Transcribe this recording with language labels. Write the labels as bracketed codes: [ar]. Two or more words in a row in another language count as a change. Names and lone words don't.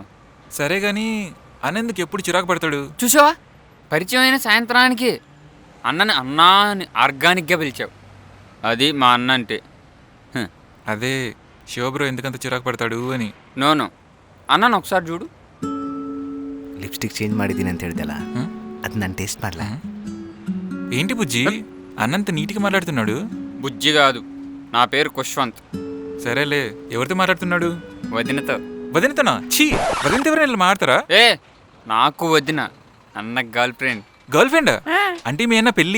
[te] సరే కానీ అన్నెందుకు ఎప్పుడు చిరాకు పడతాడు? చూసావా, పరిచయం అయిన సాయంత్రానికి అన్నని అన్నా అని ఆర్గానిక్గా పిలిచావు. అది మా అన్న అంటే. అదే శివబ్రో ఎందుకంత చిరాకు పడతాడు అని. నోను, అన్నను ఒకసారి చూడు. [en] lipstick change [kn] ಮಾಡಿದ್ದೀನಿ ಅಂತ ಹೇಳ್ದಲ್ಲ, ಅದು ನಾನು ಟೇಸ್ಟ್ ಮಾಡಲ. [te] ఏంటి బుజ్జి అన్నంత నీట్గా మాట్లాడుతున్నాడు? బుజ్జి కాదు, నా పేరు కుష్వంత్. సరేలే, ఎవరితో మాట్లాడుతున్నాడు? వదినతో. వదినతోనా? ఛీ, వదినతో ఎవరైనా మాట్లాడతారా? ఏ నాకు వదిన, అన్న [en] girl friend. girl friend? [te] అంటే మీ అన్న పెళ్ళి?